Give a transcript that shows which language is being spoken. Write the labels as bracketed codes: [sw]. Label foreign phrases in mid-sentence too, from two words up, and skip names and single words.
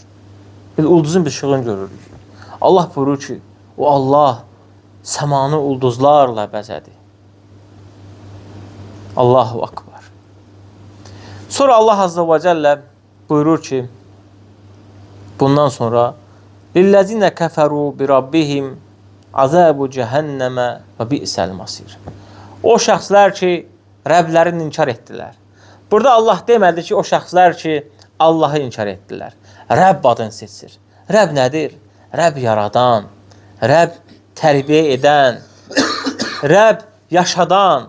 [az] Ulduzun bir işığını görürük. Allah buyurur ki, o Allah səmanı ulduzlarla bəzədi. [ar] الله أكبر. [az] Sonra Allah Azza və Cəllə buyurur ki, bundan sonra [ar] لِلَّذِينَ كَفَرُوا بِرَبِّهِمْ عَذَابُ جَهَنَّمَ وَبِئْسَ الْمَصِيرِ. [az] O şəxslər ki, Rəblərini inkar etdilər. Burada Allah demədi ki, o şəxslər ki, Allahı inkar etdilər. Rəbb adını seçir. Rəbb nədir? Rəbb yaradan, Rəbb tərbiyə edən, Rəbb yaşadan.